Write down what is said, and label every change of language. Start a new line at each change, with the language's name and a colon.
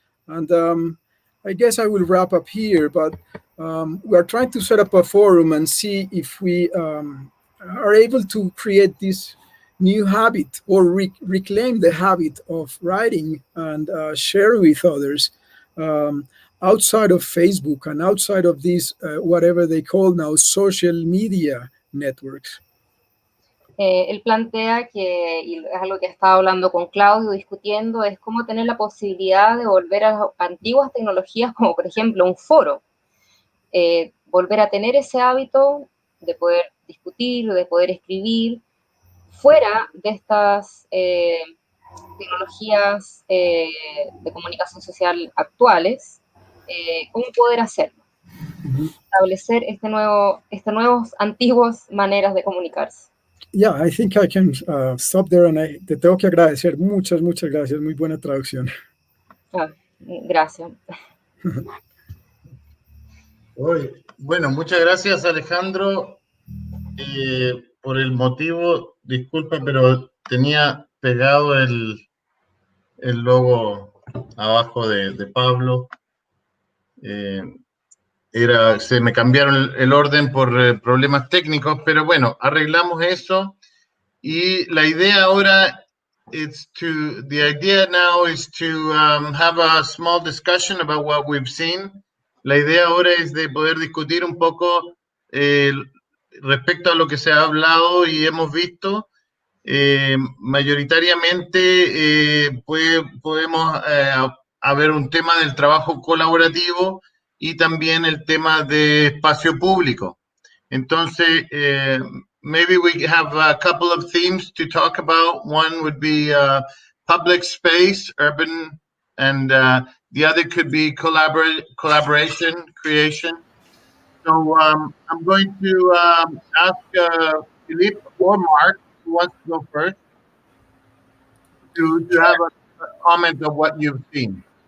English: And I guess I will wrap up here, but we are trying to set up a forum and see if we are able to create this new habit or reclaim the habit of writing and sharing with others outside of Facebook and outside of these, whatever they call now, social media networks.
Spanish: Él plantea que, y es algo que estaba hablando con Claudio, discutiendo, es cómo tener la posibilidad de volver a las antiguas tecnologías, como por ejemplo un foro. Volver a tener ese hábito de poder discutir, de poder escribir, fuera de estas tecnologías de comunicación social actuales, cómo poder hacerlo. Establecer estas nuevas, antiguas maneras de comunicarse.
English: Yeah, I think I can stop there, and
Spanish: te tengo que agradecer. Muchas gracias. Muy buena traducción. Gracias. Bueno, muchas gracias, Alejandro, por el motivo. Disculpa, pero tenía pegado el logo abajo de Pablo. Se me cambiaron el orden por problemas técnicos, pero bueno, arreglamos eso. Y la idea ahora
English: the idea now is to have a small discussion about what we've seen.
Spanish: La idea ahora es de poder discutir un poco respecto a lo que se ha hablado y hemos visto. Mayoritariamente podemos haber un tema del trabajo colaborativo y también el tema de espacio público.
English: Entonces, maybe we have a couple of themes to talk about. One would be public space, urban, and the other could be collaboration, creation. So I'm going to ask Philippe or Mark, who wants to go first, to have a comment of what you've seen.